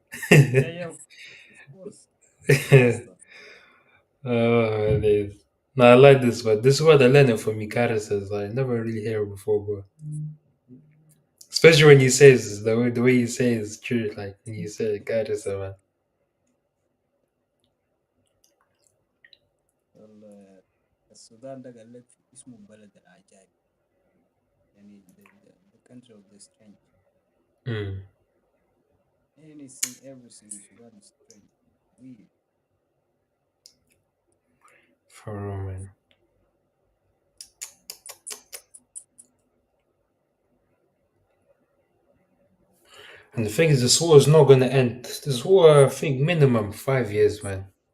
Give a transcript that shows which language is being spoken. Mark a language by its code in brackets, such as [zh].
[en] Yeah, of course. Disaster. Oh, it is. No, I like this word. This word I learned it from Mikara says. I never really hear it before, but especially when you say this, the way you say it is true. Like when you say Mikara says, man. [ar] السودان ده قال لك اسمه بلد العجائب يعني [en] the country of the strange. Mm. Everything in Sudan is strange, weird. For real, man. And the thing is, this war is not going to end. This war, I think, minimum 5 years, man.